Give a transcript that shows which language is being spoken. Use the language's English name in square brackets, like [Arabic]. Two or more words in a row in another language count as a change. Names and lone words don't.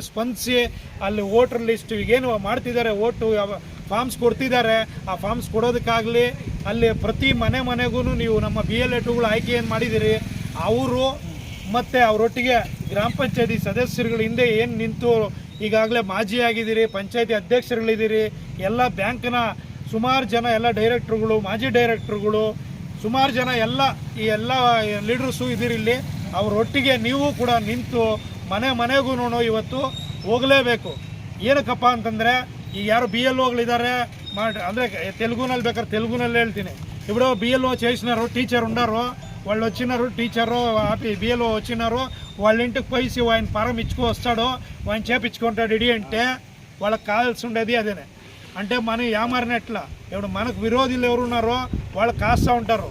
[Kannada] ಸ್ಪಂದಿಸಿ ಅಲ್ಲಿ [English] voter list [Kannada] ಏನು ಮಾಡ್ತಿದ್ದಾರೆ, ಓಟು ಫಾರ್ಮ್ಸ್ ಕೊಡ್ತಿದ್ದಾರೆ, ಆ ಫಾರ್ಮ್ಸ್ ಕೊಡೋದಕ್ಕಾಗಲಿ ಅಲ್ಲಿ ಪ್ರತಿ ಮನೆಗೂ ನೀವು ನಮ್ಮ BLA2ಗಳು ಆಯ್ಕೆ ಏನು ಮಾಡಿದ್ದೀರಿ ಅವರು ಮತ್ತು ಅವರೊಟ್ಟಿಗೆ ಗ್ರಾಮ ಪಂಚಾಯತಿ ಸದಸ್ಯರುಗಳ ಹಿಂದೆ ಏನು ನಿಂತು ಈಗಾಗಲೇ ಮಾಜಿ ಆಗಿದ್ದೀರಿ, ಪಂಚಾಯತಿ ಅಧ್ಯಕ್ಷರುಗಳಿದ್ದೀರಿ, ಎಲ್ಲ ಬ್ಯಾಂಕ್ನ ಸುಮಾರು ಜನ ಎಲ್ಲ ಡೈರೆಕ್ಟ್ರುಗಳು, ಮಾಜಿ ಡೈರೆಕ್ಟ್ರುಗಳು, ಸುಮಾರು ಜನ ಈ ಎಲ್ಲ ಲೀಡರ್ಸು ಇದ್ದೀರಿ ಇಲ್ಲಿ. ಅವರೊಟ್ಟಿಗೆ ನೀವು ಕೂಡ ನಿಂತು ಮನೆಗೂ ಇವತ್ತು ಹೋಗಲೇಬೇಕು. ಏನಕ್ಕಪ್ಪ ಅಂತಂದರೆ ಈಗ ಯಾರು BLOಗಳಿದ್ದಾರೆ ಅಂದರೆ తెలుగుನಲ್ಲಿ ಬೇಕಾದ್ರೆ తెలుగుನಲ್ಲಿ ಹೇಳ್ತೀನಿ. [Telugu] ఇప్పుడు BLO చేసినారు, టీచర్ ఉన్నారు, వాళ్ళు వచ్చినారు, టీచరు BLO వచ్చినారు, వాళ్ళ ఇంటికి పోయి ఆయన ఫారం ఇచ్చుకు వస్తాడు, ఆయన చేపించుకుంటాడు ఇడి అంటే వాళ్ళకి కావాల్సి ఉండేది అదేనే. అంటే మనం ఏమారినట్ల ఇప్పుడు మనకు విరోధులు ఎవరున్నారో వాళ్ళు కాస్తూ ఉంటారు.